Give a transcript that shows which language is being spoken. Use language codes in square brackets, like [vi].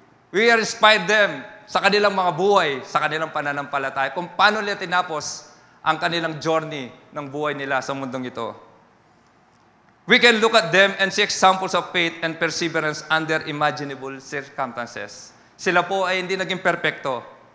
[en] We inspire them [tl] sa kanilang mga buhay, sa kanilang pananampalataya, kung paano nila tinapos ang kanilang journey ng buhay nila sa mundong ito. [en] We can look at them and see examples of faith and perseverance under imaginable circumstances. [tl] Sila po ay hindi naging perpekto.